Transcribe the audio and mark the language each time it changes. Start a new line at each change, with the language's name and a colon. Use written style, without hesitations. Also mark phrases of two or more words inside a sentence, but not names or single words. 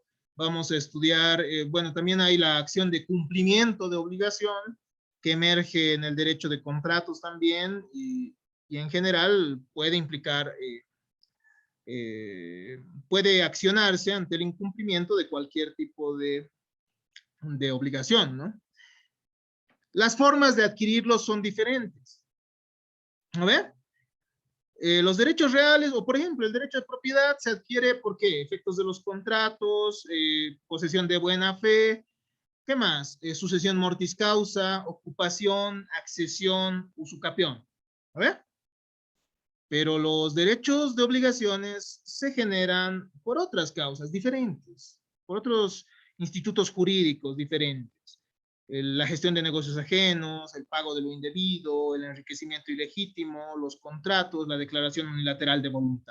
Spanish: Vamos a estudiar, bueno, también hay la acción de cumplimiento de obligación, que emerge en el derecho de contratos también, y en general puede implicar, puede accionarse ante el incumplimiento de cualquier tipo de obligación, ¿no? Las formas de adquirirlos son diferentes. ¿A ver? Los derechos reales, o por ejemplo, el derecho de propiedad se adquiere por qué? Efectos de los contratos, posesión de buena fe, ¿qué más? Sucesión
Latin: mortis causa,
Spanish: ocupación, accesión, usucapión. ¿A ver? Pero los derechos de obligaciones se generan por otras causas diferentes, por otros institutos jurídicos diferentes. La gestión de negocios ajenos, el pago de lo indebido, el enriquecimiento ilegítimo, los contratos, la declaración unilateral de voluntad.